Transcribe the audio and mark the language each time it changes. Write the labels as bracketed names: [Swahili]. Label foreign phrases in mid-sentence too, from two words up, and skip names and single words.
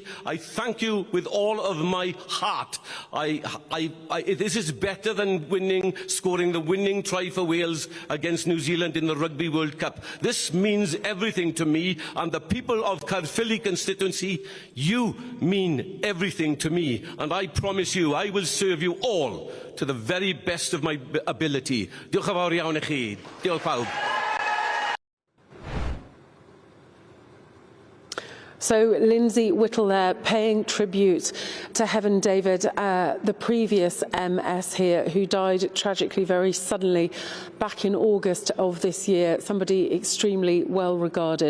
[English] I thank you with all of my heart. This is better than scoring the winning try for Wales against New Zealand in the Rugby World Cup. This means everything to me, and the people of Caerphilly constituency, you mean everything to me, and I promise you I will serve you all to the very best of my ability. [Welsh] Diolch yn fawr iawn I chi. Diolch pawb. [English] So Lindsay Whittle there paying tribute to Hefin David, the previous MS here, who died tragically very suddenly back in August of this year, somebody extremely well regarded.